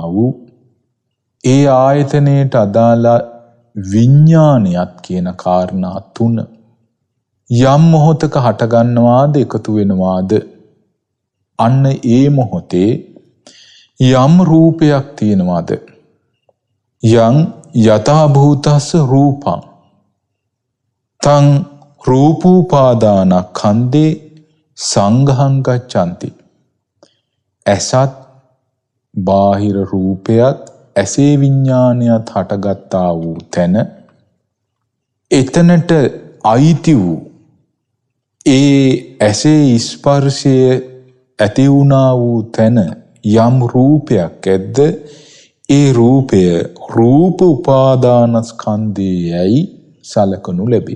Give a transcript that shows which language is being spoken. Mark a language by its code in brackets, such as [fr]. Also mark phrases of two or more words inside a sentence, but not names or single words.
[si] වූ ඒ ආයතනයට අදාළ විඥානයත් කියන කාරණා තුන යම් මොහොතක හටගන්නවාද එකතු වෙනවාද අන්න ඒ මොහොතේ යම් රූපයක් තියෙනවාද [pi] යං යථා භූතස්ස රූපං තං රූපෝපාදානස්කන්ධේ සංඝං ගච්ඡanti. [si] ඇසත් බාහිර රූපයත් ඇසේ විඥානයත් හටගත්තා වූ තැන එතනට අයිති වූ ඒ ඇසේ ස්පර්ශය ඇති වුණා වූ තැන යම් රූපයක් ඇද්ද ඒ රූපය රූප උපාදානස්කන්ධයයි සලකනු ලැබේ.